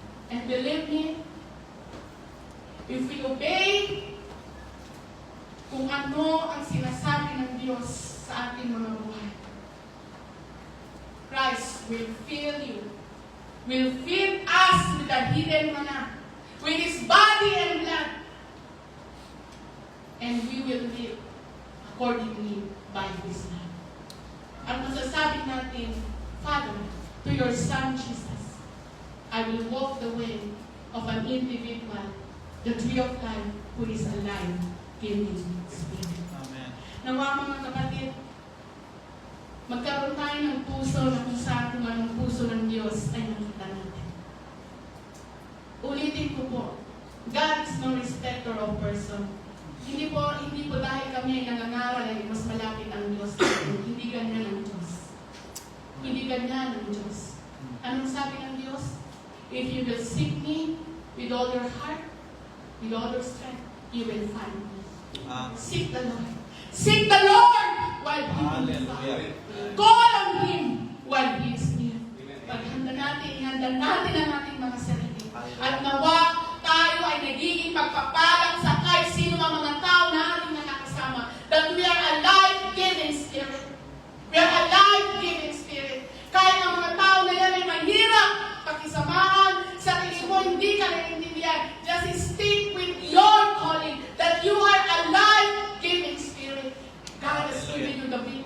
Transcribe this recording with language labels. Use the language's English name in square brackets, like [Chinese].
[English] And believe me, if we obey [Filipino] kung ano ang sinasabi ng Diyos sa ating mga buhay, [English] Christ will fill you, will fill us with the hidden manna, with His body and blood, and we will live accordingly by His love. [Filipino] At masasabi natin, [English] Father, to your Son Jesus, I will walk the way of an individual, the tree of life, who is alive, giving spirit. Amen. [Filipino] Nawa mga kapatid, magkaroon tayo ng puso na kung saan kung anong puso ng Diyos ay nakita natin. Ulitin ko po, [English] God is no respecter of person. [Filipino] Hindi po dahil kami ay nangangaral ay mas malapit ang Diyos. Hindi ganyan ang Diyos. Hindi ganyan ang Diyos. Anong sabi ng Diyos? [English] If you will seek me with all your heart, with all your strength, you will find me. Seek the Lord. Seek the Lord while He is found. Call on Him while He is near. [Filipino] Paghanda natin, ihanda natin ang ating mga sarili. At nawa tayo ay nagiging pagpapalang sa kahit sino ang mga tao na ating nakakasama. [English] That we are a life-giving spirit. We are a life-giving spirit. [Filipino] Kahit ang mga tao na yan ay mahirap pakisamahan, sa tingin mo hindi ka naiintindihan. [English] Just stick with your calling. That you are a life-giving spirit. God has given you the